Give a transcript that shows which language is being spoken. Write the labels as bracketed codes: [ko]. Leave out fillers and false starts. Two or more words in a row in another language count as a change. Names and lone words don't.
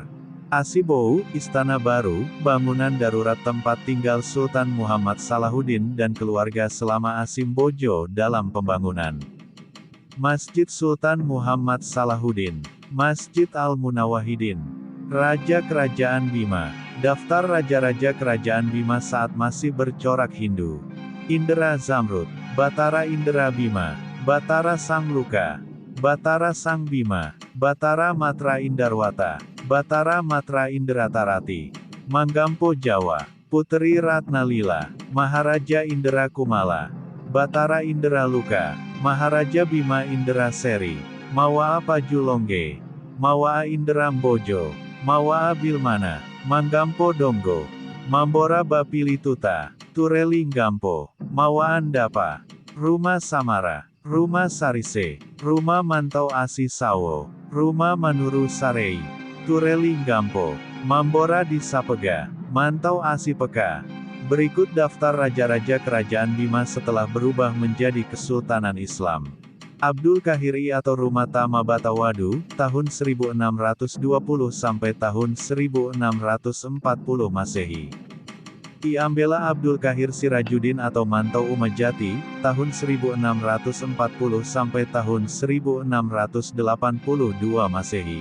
[id] Asibowo, Istana Baru, bangunan darurat tempat tinggal Sultan Muhammad Salahuddin dan keluarga selama Asimbojo dalam pembangunan. Masjid Sultan Muhammad Salahuddin. Masjid Al-Munawahidin. Raja Kerajaan Bima. Daftar Raja-Raja Kerajaan Bima saat masih bercorak Hindu. Indra Zamrud. Batara Indra Bima. Batara Sang Luka. Batara Sang Bima. Batara Matra Indarwata. Batara Matra Indratarati. Manggampo Jawa. Putri Ratnalila. Maharaja Indra Kumala. Batara Indra Luka. Maharaja Bima Indra Seri. Mawaa Pajulongge. Mawaa Indra Mbojo. Mawaa Bilmana. Manggampo Donggo. Mambora Bapilituta. Tureli Gampo. Mawaan Dapa. Rumah Samara. Rumah Sarise. Rumah Mantau Asi Sawo. Rumah Manuru Sarei. Tureli Gampo. Mambora di Sapega. Mantau Asi Peka. Berikut daftar raja-raja kerajaan Bima setelah berubah menjadi Kesultanan Islam. Abdul Kahir I atau Rumata Mabatawadu, tahun 1620 sampai tahun 1640 Masehi. I Ambela Abdul Kahir Sirajuddin atau Mantau Umajati, tahun 1640 sampai tahun 1682 Masehi.